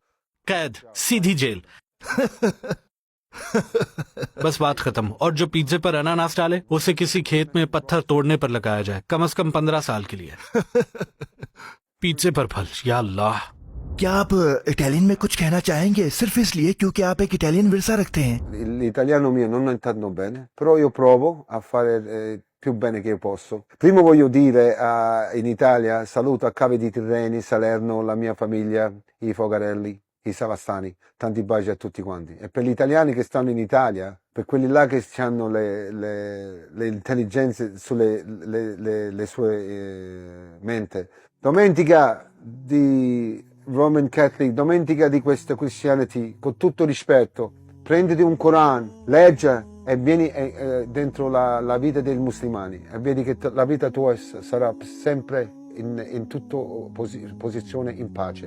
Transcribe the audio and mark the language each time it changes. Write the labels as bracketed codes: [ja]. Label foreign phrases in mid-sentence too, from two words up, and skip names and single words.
[ur] قید، سیدھی جیل. بس بات ختم. اور جو پیزے پر اناناس ڈالے اسے کسی کھیت میں پتھر توڑنے پر لگایا جائے، کم از کم 15 سال کے لیے. پیزے پر پھل، یا اللہ. کیا آپ اٹالین میں کچھ کہنا چاہیں گے صرف اس لیے کیونکہ آپ ایک اٹالین ورثہ رکھتے ہیں؟ [it] L'italiano mio non è tanto bene, però io provo a fare più bene che io posso. Primo voglio dire in Italia saluto a Cave di Tirreni, Salerno, la mia famiglia, i Fogarelli, i Savastani. Tanti baci a tutti quanti. E per gli italiani che stanno in Italia, per quelli là che hanno le intelligenze sulle le sue mente, domenica di [en] Roman Catholic, [it] domenica di questa Christianity, con tutto rispetto, prenditi un Coran, leggi e vieni dentro la vita dei musulmani e vedi che la vita tua sarà sempre in tutta posizione in pace.